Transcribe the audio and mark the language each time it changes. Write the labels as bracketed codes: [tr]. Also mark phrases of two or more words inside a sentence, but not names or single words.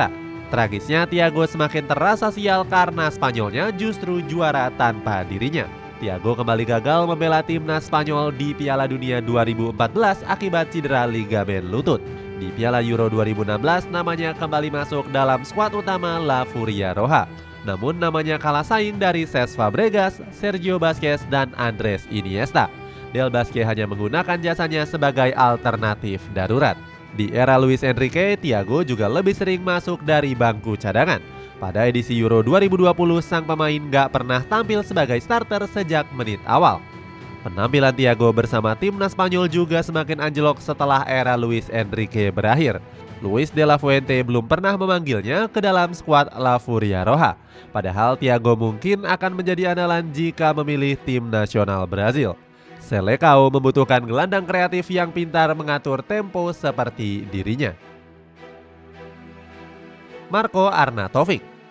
[id] Tragisnya Thiago semakin terasa sial karena Spanyolnya justru juara tanpa dirinya. Thiago kembali gagal membela timnas Spanyol di Piala Dunia 2014 akibat cedera ligamen lutut. Di Piala Euro 2016 namanya kembali masuk dalam skuad utama La Furia Roja. Namun namanya kalah saing dari Cesc Fabregas, Sergio Busquets, dan Andres Iniesta. Del Bosque hanya menggunakan jasanya sebagai alternatif darurat. Di era Luis Enrique, Thiago juga lebih sering masuk dari bangku cadangan. Pada edisi Euro 2020, sang pemain gak pernah tampil sebagai starter sejak menit awal. Penampilan Thiago bersama timnas Spanyol juga semakin anjlok setelah era Luis Enrique berakhir. Luis de la Fuente belum pernah memanggilnya ke dalam skuad La Furia Roja. Padahal Thiago mungkin akan menjadi andalan jika memilih tim nasional Brazil. Selecao membutuhkan gelandang kreatif yang pintar mengatur tempo seperti dirinya. Marco Arnautovic.